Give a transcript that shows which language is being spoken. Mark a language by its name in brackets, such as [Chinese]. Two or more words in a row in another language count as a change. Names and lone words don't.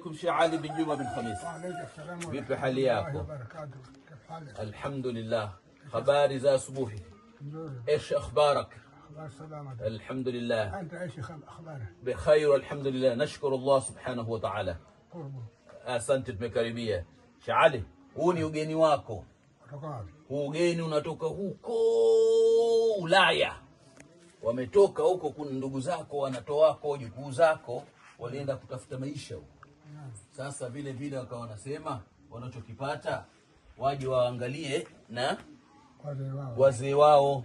[Swahili] عليكم Sheikh Ali bin Juma bin Khamis. Vipi hali yako? Alhamdulillah. Habari za asubuhi. [Arabic] ايش اخبارك؟ الحمد لله. انت ايش اخبارك؟ بخير والحمد لله. نشكر الله سبحانه وتعالى. [Swahili] Asante, tumekaribia. Sheikh Ali, huu ni ugeni wako. Huu ugeni unatoka huko Ulaya. Wametoka huko, kuna ndugu zako, wanatoa wako, jukuu zako walienda kutafuta maisha huko. Sasa vile vile wakawa wanasema wanachokipata waje waangalie na wazee wao.